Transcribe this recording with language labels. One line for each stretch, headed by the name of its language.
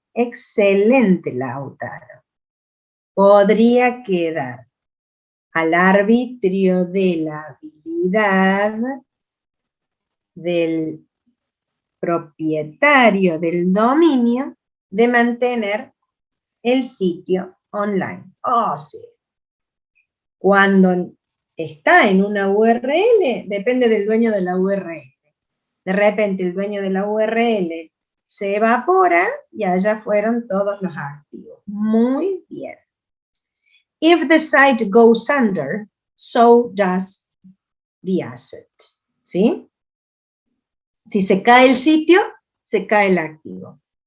Spanish: Excelente, Lautaro. Podría quedar al arbitrio de la habilidad del propietario del dominio de mantener el sitio online. O sea, cuando está en una URL, depende del dueño de la URL. De repente el dueño de la URL se evapora y allá fueron todos los activos. Muy bien.
English: If the site goes under, so does the asset.
Spanish: ¿Sí? Si se cae el sitio, se cae el activo.